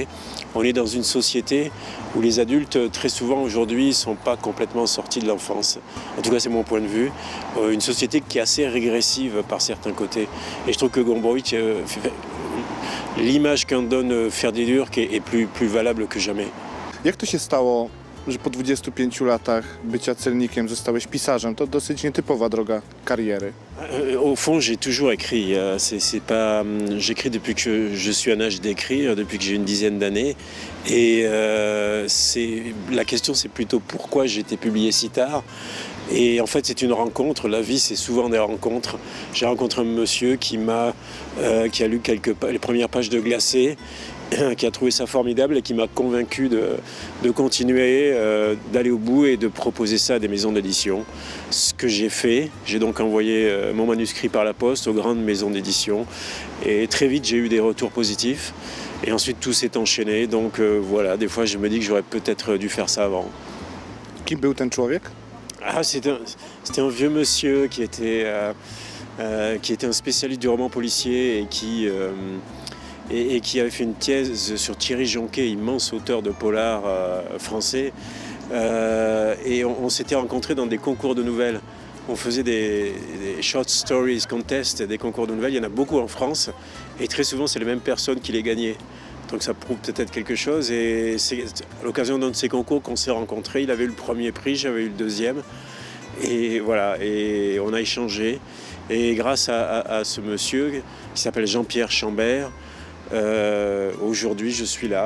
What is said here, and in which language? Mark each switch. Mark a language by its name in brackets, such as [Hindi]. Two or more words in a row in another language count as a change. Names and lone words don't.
[French] On est dans une société où les adultes, très souvent aujourd'hui, ne sont pas complètement sortis de l'enfance. En tout cas, c'est mon point de vue. Une société qui est assez régressive par certains côtés. Et je trouve que Gombrowicz, l'image qu'en donne Ferdi-Durk est plus valable que jamais. [Polish] Jak to się stało, że po 25 latach bycia celnikiem zostałeś pisarzem? To dosyć nietypowa droga kariery. [French] Au fond, j'ai toujours écrit. J'écris depuis que je suis en âge d'écrire, depuis que j'ai une dizaine d'années. Et la question, c'est plutôt pourquoi j'ai été publié si tard. Et en fait, c'est une rencontre. La vie, c'est souvent des rencontres. J'ai rencontré un monsieur qui a lu les premières pages de Glacé, qui a trouvé ça formidable et qui m'a convaincu de continuer, d'aller au bout et de proposer ça à des maisons d'édition. Ce que j'ai fait, j'ai donc envoyé mon manuscrit par la poste aux grandes maisons d'édition et très vite j'ai eu des retours positifs et ensuite tout s'est enchaîné. Donc voilà, des fois je me dis que j'aurais peut-être dû faire ça avant. [Polish] Kim był ten człowiek? [French] C'était un vieux monsieur qui était un spécialiste du roman policier et qui avait fait une thèse sur Thierry Jonquet, immense auteur de polar français. Et on s'était rencontrés dans des concours de nouvelles. On faisait des [English] short stories contest, [French] des concours de nouvelles. Il y en a beaucoup en France. Et très souvent, c'est les mêmes personnes qui les gagnaient. Donc ça prouve peut-être quelque chose. Et c'est à l'occasion d'un de ces concours qu'on s'est rencontrés. Il avait eu le premier prix, j'avais eu le deuxième. Et voilà, et on a échangé. Et grâce à ce monsieur qui s'appelle Jean-Pierre Chambert, aujourd'hui, je suis là.